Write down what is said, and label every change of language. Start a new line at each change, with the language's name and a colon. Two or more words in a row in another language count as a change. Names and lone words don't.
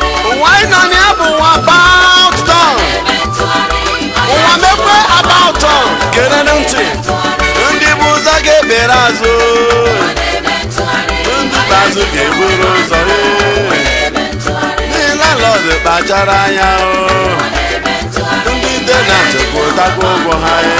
Igbo: Ụwa anyị nọ na ya bụ ụwa
English: about turn.
Igbo: Ụwa mekwe
English: about turn.
Igbo: Gere ntị. Ndị bụ ụzọ ga-ebere azụ. Ndị bụ azụ ga-eburu ụzọ. Ndị landlord kpachara anya. Ndị tenant kwụtakwa ụgwọ ha.